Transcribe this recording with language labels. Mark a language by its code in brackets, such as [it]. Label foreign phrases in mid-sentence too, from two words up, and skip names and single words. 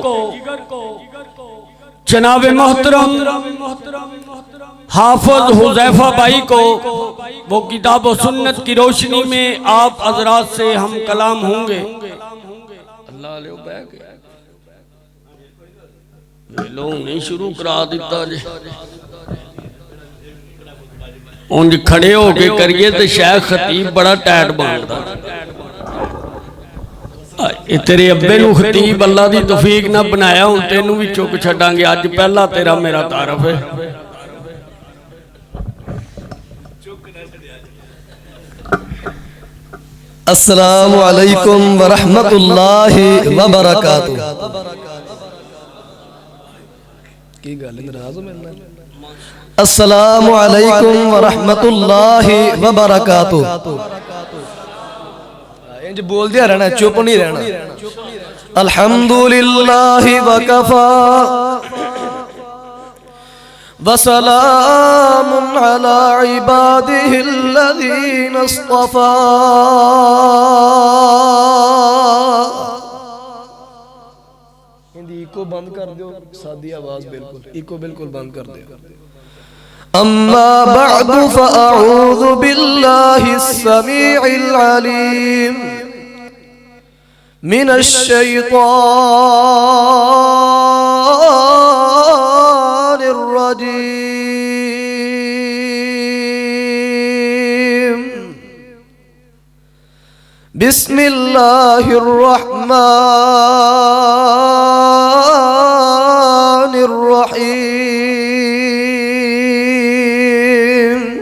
[ur] جناب محترم حافظ حذیفہ بھائی کو وہ کتاب و سنت کی روشنی میں آپ حضرات سے ہم کلام ہوں گے. [pa] اللہ لوگ نہیں شروع کرا دتا جی، انج کھڑے ہو کے کریے تو شاید خطیب بڑا ٹائٹ بنتا. تیرے ابے نوں خطیب اللہ دی توفیق نا بنایا، ہوں تینوں بھی چک چھڈاں گے. اج پہلا تیرا میرا تعارف ہے. [ar] السلام عليكم ورحمة الله وبركاته. [pa] کی گل ناراض ہو میرے نال? [ar] السلام عليكم ورحمة الله وبركاته. [pa] انج بول دیا رہنا، چپ نہیں رہنا. [ar] الحمد لله وكفى وسلام على عباده الذين اصطفى. [pa] ایکو بند کر دو، سادی آواز بالکل، ایکو بالکل بند کر دو. [ar] أما بعد فأعوذ بالله السميع العليم من الشيطان الرجيم. بسم الله الرحمن الرحيم.